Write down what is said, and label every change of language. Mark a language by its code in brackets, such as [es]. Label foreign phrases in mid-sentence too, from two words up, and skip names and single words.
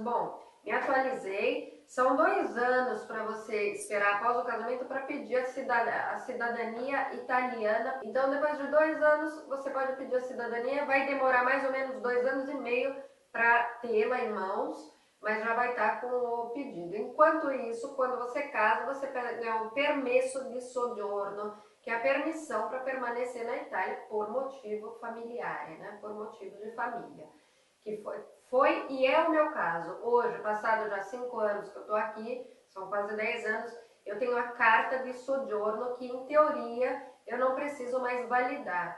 [pt] Bom, me atualizei, são 2 anos para você esperar após o casamento para pedir a cidadania italiana. Então depois de 2 anos você pode pedir a cidadania, vai demorar mais ou menos 2 anos e meio para tê-la em mãos, mas já vai estar com o pedido. Enquanto isso, quando você casa, você pega um [it] permesso di soggiorno, [pt] que é a permissão para permanecer na Itália por motivo familiar, né? Por motivo de família. Que foi e é o meu caso. Hoje, passado já 5 anos que eu estou aqui, são quase 10 anos, eu tenho a carta de soggiorno que, em teoria, eu não preciso mais validar.